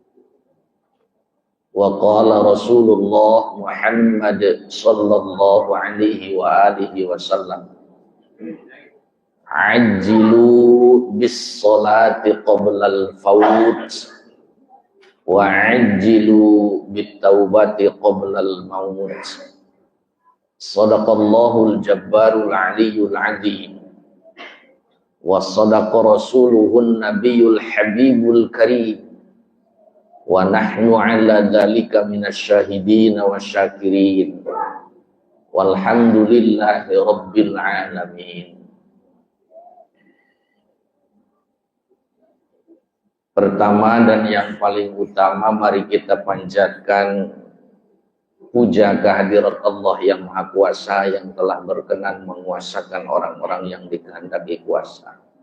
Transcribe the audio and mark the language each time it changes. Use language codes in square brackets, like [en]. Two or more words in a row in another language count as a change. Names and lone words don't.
[ar] وقال رسول الله محمد صلى الله عليه وآله وسلم عجلوا بالصلاة قبل الفوت وعجلوا بالتوبة قبل الموت. صدق الله الجبار العلي العظيم وصدق رسوله النبي الحبيب الكريم. ونحن على ذلك من الشاهدين والشاكرين. والحمد لله رب العالمين. [id] Pertama dan yang paling utama, mari kita panjatkan puja kehadirat Allah yang Maha Kuasa, yang telah berkenan menguasakan orang-orang yang dikehendaki kuasa.